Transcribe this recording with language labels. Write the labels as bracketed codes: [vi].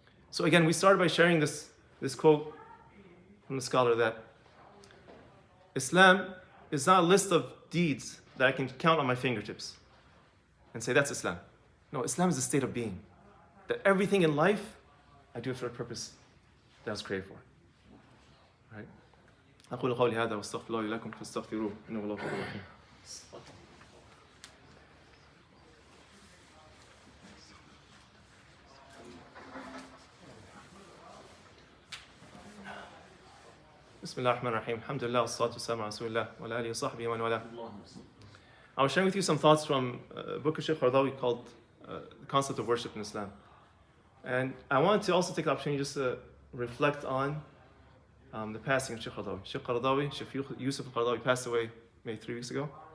[en] So again, we started by sharing this quote from the scholar that Islam is not a list of deeds that I can count on my fingertips and say that's Islam. No, Islam is a state of being. That everything in life, I do it for a purpose that I was created for. Right? [ar] أقول قولي هذا واستغفر الله لكم فاستغفروه إنه الله غفور رحيم. بسم الله الرحمن الرحيم. الحمد لله والصلاة والسلام على رسول الله وعلى آله وصحبه ومن والاه. [en] I was sharing with you some thoughts from a book of Al-Qaradawi called The Concept of Worship in Islam. And I wanted to also take the opportunity just to reflect on the passing of Sheikh Yusuf Al-Qaradawi passed away maybe 3 weeks ago.